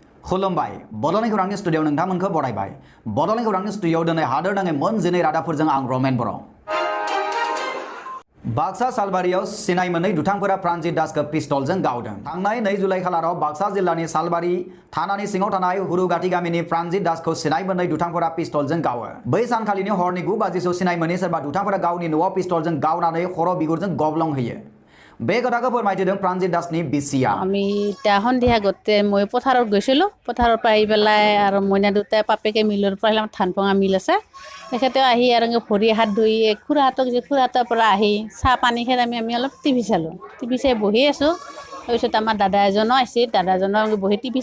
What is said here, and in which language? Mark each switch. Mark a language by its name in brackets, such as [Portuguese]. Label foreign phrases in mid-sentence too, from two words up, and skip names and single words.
[Bodo] खुलुमबाय बड'लेण्ड खौरांनि स्टुडिय'आव नोंथांमोनखौ बरायबाय बड'लेण्ड खौरांनि स्टुडिय'आव दिनै हादोर नाङै मोनजिनै रादाबफोरजों आं रमेन बर' बाक्सा सालबारियाव सिनाय मोनै दुथांफोरा प्रानजित दासखौ पिस्तलजों गावदों थांनाय 2 जुलाइ खालाराव बाक्सा जिल्लानि सालबारि थानानि सिङाव थानाय हुरुगाति गामिनि प्रानजित दासखौ सिनाय मोनै दुथांफोरा पिस्तलजों गावो बै सानखालिनि हरनि 9 बाजिसोआव सिनाय मोनै सोरबा दुथांफोरा गावनि न'आव पिस्तलजों गावनानै खर' बिगुरजों गब्लं होयो बे কথাखौ फोरमायथिदों प्रानजित दासनि बिसिया [Assamese] আমি তা সন্ধিয়া গতে মই পথাৰত গৈছিলোঁ পথাৰৰ পৰা আহি পেলাই আৰু মইনা দুটাই পাপেকে মিলৰ পৰা আহিলে ধান পঙা মিল আছে তেখেতেও আহি আৰু ভৰি হাত ধুই খুৰাহঁতৰ পৰা আহি চাহ পানী খাই আমি অলপ টিভি চালোঁ টিভি চাই বহি আছোঁ তাৰপিছত আমাৰ দাদা এজনো আহিছিল দাদাজনো আমি বহি টিভি